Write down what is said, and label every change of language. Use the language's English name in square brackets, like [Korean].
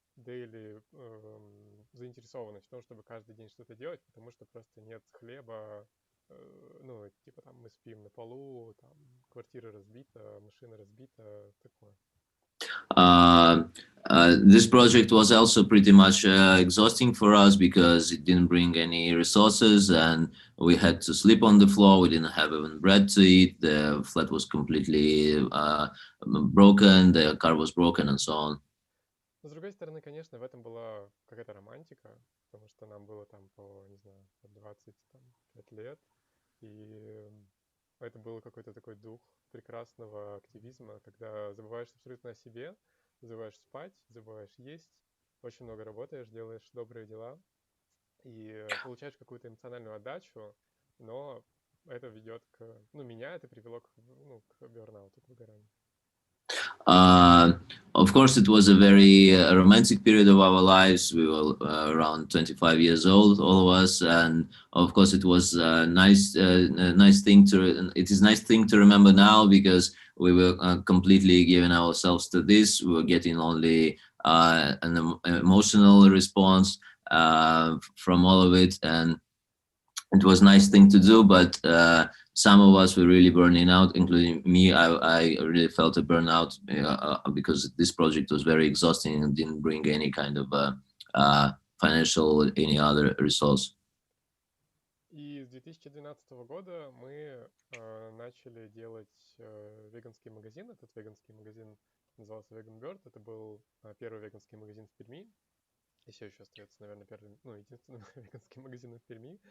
[Russian] daily заинтересованность в том, чтобы каждый день что-то делать, потому что просто нет хлеба, ну, типа там мы спим на полу, там квартира разбита, машина разбита, такое. [English] Uh, this project was also pretty much exhausting for us because it didn't bring any resources and we had to sleep on the floor. We didn't have even bread to eat. The flat was completely broken. The car was broken and so on. [Russian] Но, с другой стороны, конечно, в этом была какая-то романтика, потому что нам было там по, не знаю, по 25 лет, и это был какой-то такой дух прекрасного активизма, когда забываешь абсолютно о себе, забываешь спать, забываешь есть, очень много работаешь, делаешь добрые дела и получаешь какую-то эмоциональную отдачу, но это ведет к... Ну, меня это привело к бернауту, к выгоранию. [English] Uh, of course, it was a very romantic period of our lives. We were around 25 years old, all of us, and of course, it was a nice thing to. It is a nice thing to remember now because we were completely giving ourselves to this. We were getting only an emotional response from all of it, and it was a nice thing to do. But some of us were really burning out, including me. I really felt a burnout because this project was very exhausting and didn't bring any kind of financial or any other resource. [Russian] И с 2012 года мы начали делать веганский магазин. Этот веганский магазин назывался Vegan Bird. Это был первый веганский магазин в Перми. И все еще остается, наверное, первым, ну, единственным веганским магазином в Перми.